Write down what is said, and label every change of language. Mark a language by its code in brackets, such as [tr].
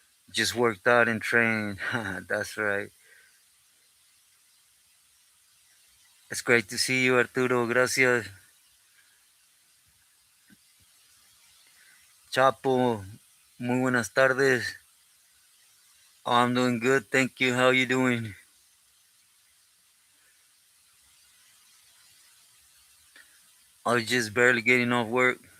[en] Just worked out and trained. That's right. It's great to see you, Arturo. [es] Gracias. Chapo, muy buenas tardes. [en] Oh, I'm doing good, thank you. How you doing? I was just barely getting off work.